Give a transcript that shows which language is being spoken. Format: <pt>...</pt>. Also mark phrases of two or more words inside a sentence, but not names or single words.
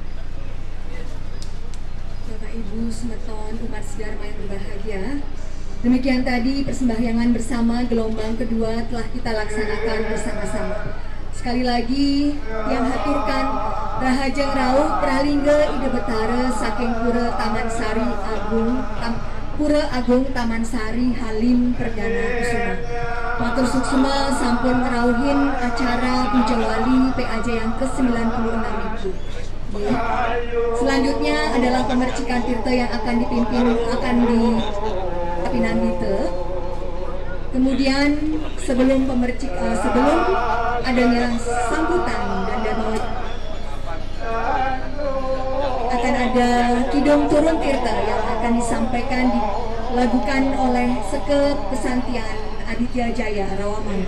<id>Bapak Ibu semeton umat sedharma yang berbahagia, demikian tadi persembahyangan bersama gelombang kedua telah kita laksanakan bersama-sama. Sekali lagi yang haturkan</id> <ban>Rahajeng Rauh</ban> <id>Pralingga Ida Betara saking Pura Taman Sari Agung Pura Agung Taman Sari Halim Perdana Kusuma.</id> <ban>Matur suksma sampun ngerawuhin acara Puja Wali PAJ</ban> <id>yang ke-96 itu. Selanjutnya adalah pemercikan tirta yang akan dipimpin di Pinandita. Kemudian sebelum adanya sambutan dan damai akan ada kidung turun tirta yang akan disampaikan dilakukan oleh Sekep Pesantian Aditya Jaya Rawamangun.</id>